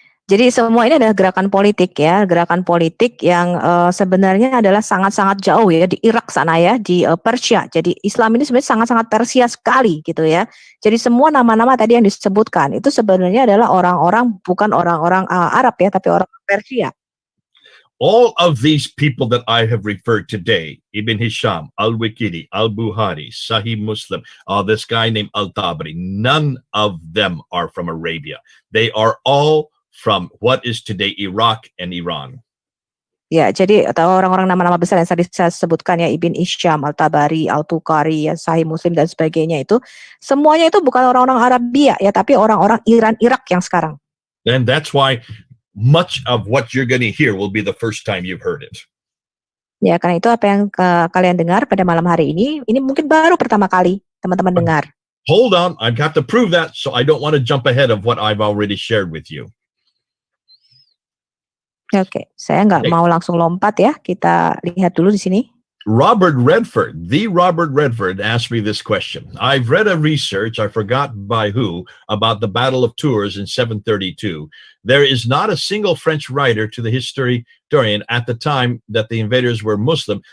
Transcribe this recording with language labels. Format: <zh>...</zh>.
<id>Jadi semua ini adalah gerakan politik ya, gerakan politik yang sebenarnya adalah sangat-sangat jauh ya di Irak sana ya, di Persia. Jadi Islam ini sebenarnya sangat-sangat Persia sekali gitu ya. Jadi semua nama-nama tadi yang disebutkan itu sebenarnya adalah orang-orang, bukan orang-orang Arab ya, tapi orang Persia.</id> <en>All of these people that I have referred today, Ibn Hisham, Al-Waqidi, Al-Bukhari, Sahih Muslim, this guy named Al-Tabari, none of them are from Arabia. They are all from what is today Iraq and Iran.</en> <id>Ya, jadi orang-orang nama-nama besar yang tadi saya sebutkan ya, Ibn Hisham, Al-Tabari, Al-Bukhari, ya, Sahih Muslim dan sebagainya itu, semuanya itu bukan orang-orang Arabia ya, tapi orang-orang Iran, Irak yang sekarang.</id> <en>And that's why much of what you're going to hear will be the first time you've heard it.</en> <id>Ya, karena itu apa yang kalian dengar pada malam hari ini mungkin baru pertama kali teman-teman dengar.</id> <en>Hold on, I have to prove that, so I don't want to jump ahead of what I've already shared with you.</en> <id>Oke, saya nggak mau langsung lompat ya. Kita lihat dulu di sini.</id> <en>Robert Redford asked me this question. I've read a research, I forgot by who, about the Battle of Tours in 732. There is not a single French writer to the historian at the time that the invaders were Muslim.</en>